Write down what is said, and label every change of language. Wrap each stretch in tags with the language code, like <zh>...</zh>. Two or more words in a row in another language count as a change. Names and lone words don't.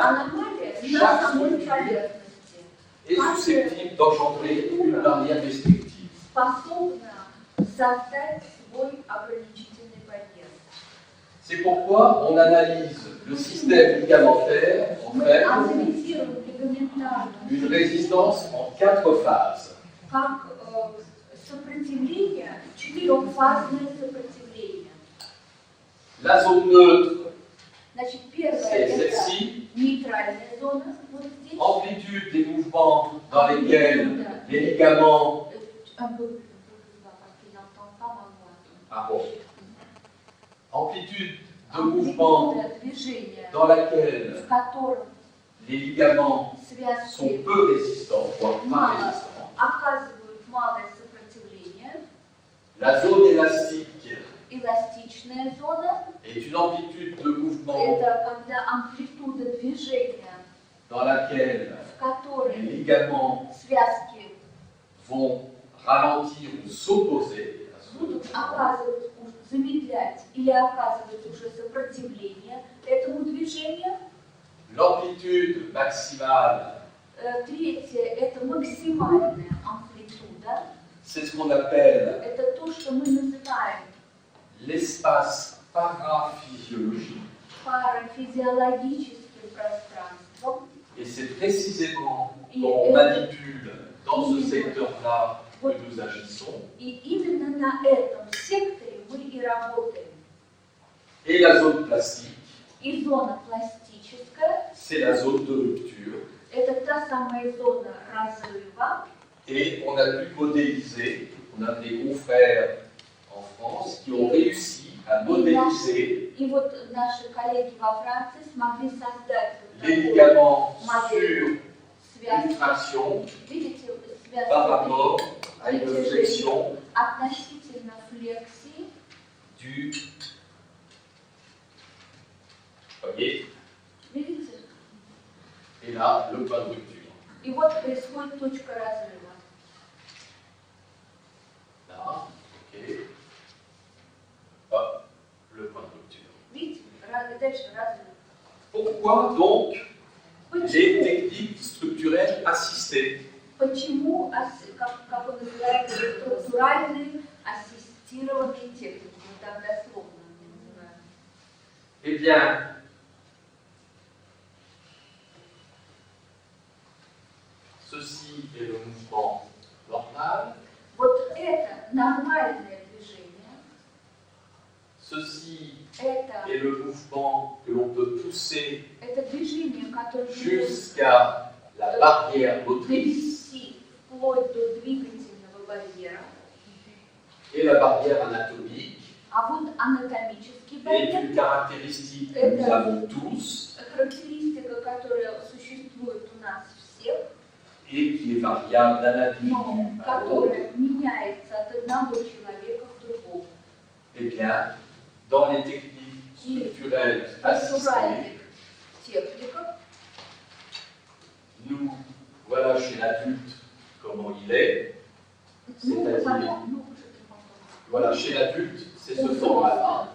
<ru>аномалия на</ru> <fr>chaque</fr> <ru>самой</ru> <fr>structure</fr> <ru>поверхности</ru> <fr>est susceptible d'engendrer une barrière restrictive.</fr> <ru>способна создать свой ограничительный барьер.</ru> <fr>C'est pourquoi on analyse le système ligamentaire en</fr> <ru>Мы</ru> <fr>fait</fr> <ru>анализируем лигаментарную</ru> <fr>une résistance en 4 phases.</fr> <ru>как сопротивление, четырехфазное сопротивление.</ru> <fr>La zone neutre,</fr> <ru>Значит, первое</ru> <fr>c'est</fr> <ru>это</ru> <fr>celle-ci.</fr> <ru>нейтральная зона, вот здесь.</ru> <fr>Amplitude des mouvements dans lesquels les ligaments. Un peu plus bas, parce qu'il n'entend pas ma voix. Ah bon. Amplitude de mouvement</fr> <ru>Амплитуда движения,</ru> <fr>dans laquelle</fr> <ru>в котором</ru> <fr>les ligaments sont</fr> <ru>связки</ru> <fr>peu résistants, voire pas résistants.</fr> <ru>оказывают малое сопротивление.</ru> <fr>La zone élastique</fr> <ru>Эластичная зона</ru> <fr>est une amplitude de mouvement</fr> <ru>это когда амплитуда движения,</ru> <fr>dans laquelle</fr> <ru>в которой</ru> <fr>les ligaments</fr> <ru>связки</ru> <fr>vont ralentir ou s'opposer à ce</fr> <ru>будут</ru> <fr>mouvement.</fr> <ru>оказывать, замедлять или оказывать уже сопротивление этому движению.</ru> <fr>L'amplitude maximale,</fr> <ru>Третье – это максимальная амплитуда.</ru> <fr>c'est ce qu'on appelle</fr> <ru>Это то, что мы называем</ru> <fr>l'espace paraphysiologique.</fr> <ru>парафизиологическим пространством.</ru> <fr>Et c'est précisément quand on manipule dans ce secteur-là que nous agissons.</fr> <ru>И именно на этом секторе мы и работаем.</ru> <fr>Et la zone plastique,</fr> <ru>И зона пластическая</ru> <fr>c'est la zone de rupture. –</fr> <ru>это та самая зона разрыва.</ru> <fr>Et on a pu modéliser, on a des confrères en France qui ont réussi à modéliser</fr> <ru>И вот наши коллеги во Франции смогли создать вот</ru> <fr>les</fr> <ru>такую</ru> <fr>ligaments</fr> <ru>модель</ru> <fr>sur</fr> <ru>связки.</ru> <fr>une traction</fr> <ru>Видите,</ru> <fr>par</fr> <ru>связки</ru> <fr>rapport à une flexion</fr> <ru>относительно флексии.</ru> <fr>du. Voyez,</fr> <ru>Видите?</ru> <fr>et là, le point de rupture.</fr> <ru>И вот происходит точка разрыва.</ru> <fr>Là, ok. Hop, le point de rupture.</fr> <ru>Видите? Дальше разрыв.</ru> <fr>Pourquoi donc les</fr> <ru>Почему?</ru> <fr>techniques structurelles assistées?</fr> <ru>Почему, как он называется, структуральные ассистированные техники? Вот так дословно они называют.</ru> <fr>Eh bien, ceci est le mouvement normal.</fr> <ru>Вот нормальное движение.</ru> <fr>Ceci</fr> <ru>Это</ru> <fr>est le mouvement que l'on peut pousser</fr> <ru>движение, которое</ru> <fr>jusqu'à la barrière motrice</fr> <ru>довести вплоть до двигательного барьера.</ru> <fr>et la barrière anatomique</fr> <ru>А вот анатомический</ru> <fr>est</fr> <ru>барьер</ru> <fr>une caractéristique que nous avons tous</fr> <ru>характеристика, которая существует у нас всех,</ru> <fr>et qui est variable d'un individu</fr> <ru>но</ru> <fr>à l'autre.</fr> <ru>которая меняется от одного человека к другому.</ru> <fr>Eh bien, dans les techniques structurelles assistées,</fr> <ru>Натуральных техниках</ru> <fr>nous voilà chez l'adulte comment il est. C'est-à-dire, voilà, chez l'adulte, c'est ce format-là.</fr>